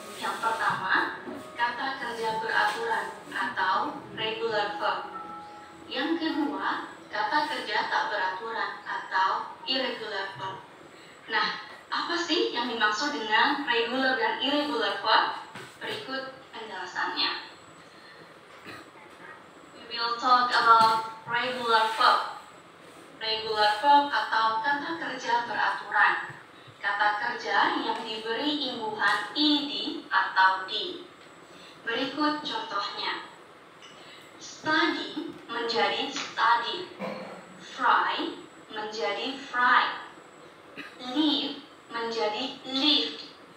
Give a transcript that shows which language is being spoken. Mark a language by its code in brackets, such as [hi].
[id] Yang pertama, kata kerja beraturan atau regular verb. Yang kedua, kata kerja tak beraturan atau irregular verb. Nah, apa sih yang dimaksud dengan regular dan irregular verb? Berikut penjelasannya. [en] We will talk about regular verb. [id] Regular verb atau kata kerja beraturan. Kata kerja yang diberi imbuhan ed atau d. Berikut contohnya. Study menjadi studied. Fry menjadi fried. Live menjadi lived.